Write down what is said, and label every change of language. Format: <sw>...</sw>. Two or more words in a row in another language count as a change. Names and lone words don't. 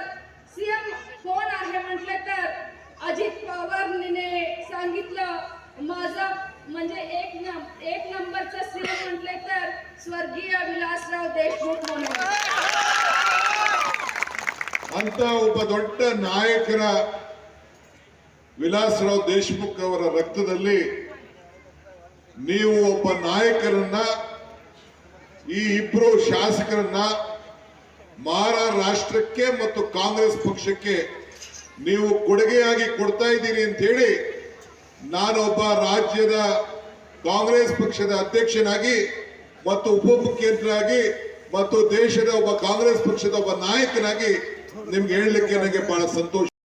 <mr>सीएम कोण आहे म्हटले तर अजित पवारने सांगितलं माझा म्हणजे एक नंबरचा सीएम म्हटले तर स्वर्गीय विलासराव देशमुख म्हणून</mr> <kn>ಅಂತ ಒಬ್ಬ ದೊಡ್ಡ ನಾಯಕರ ವಿಲಾಸರಾವ್ ದೇಶಮುಖ್ ಅವರ ರಕ್ತದಲ್ಲಿ ನೀವು ಒಬ್ಬ ನಾಯಕರನ್ನ ಈ ಇಬ್ಬರು ಶಾಸಕರನ್ನ ಮಹಾರಾಷ್ಟ್ರಕ್ಕೆ ಮತ್ತು ಕಾಂಗ್ರೆಸ್ ಪಕ್ಷಕ್ಕೆ ನೀವು ಕೊಡುಗೆಯಾಗಿ ಕೊಡ್ತಾ ಇದ್ದೀರಿ ಅಂತ ಹೇಳಿ ನಾನೊಬ್ಬ ರಾಜ್ಯದ ಕಾಂಗ್ರೆಸ್ ಪಕ್ಷದ ಅಧ್ಯಕ್ಷನಾಗಿ ಮತ್ತು ಉಪಮುಖ್ಯಮಂತ್ರಿಯಾಗಿ ಮತ್ತು ದೇಶದ ಒಬ್ಬ ಕಾಂಗ್ರೆಸ್ ಪಕ್ಷದ ಒಬ್ಬ ನಾಯಕನಾಗಿ ನಿಮ್ಗೆ ಹೇಳಲಿಕ್ಕೆ ನನಗೆ ಬಹಳ ಸಂತೋಷ</kn>